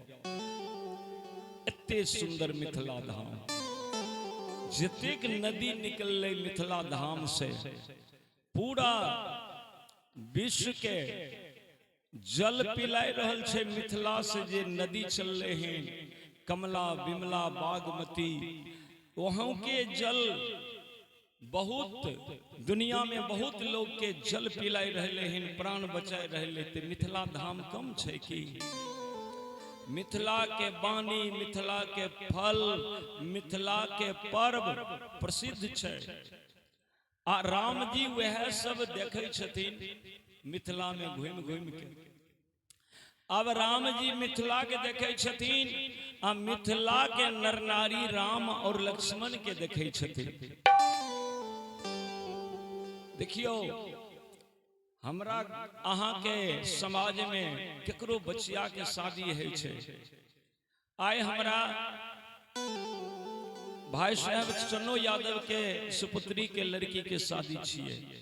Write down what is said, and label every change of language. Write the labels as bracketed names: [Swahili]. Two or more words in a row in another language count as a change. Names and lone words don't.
[Maithili] एते सुंदर मिथिला धाम। जतेक नदी निकलले मिथिला धाम से पूरा विश्व के जल पिलाय रहल छे मिथिला से जे नदी चलले हैं कमला बिमला बागमती, वहां के जल बहुत दुनिया में बहुत लोग के जल पिलाय रहले हैं, प्राण बचाए रहले। ते मिथिला धाम कम छे कि मिथिला के बानी, मिथिला के फल, मिथिला के पर्व प्रसिद्ध छे। आ राम जी वह सब देखे छथिन मिथिला में घूम घूम के। अब राम जी मिथिला के देखे छथिन आ मिथिला के नर नारी राम और लक्ष्मण के देखे छथिन। देखियो हमरा अहाँ के समाज में केकरो बचिया के शादी है छे। आय हमरा भाई साहब चन्नो यादव के सुपुत्री के लड़की के शादी छिए।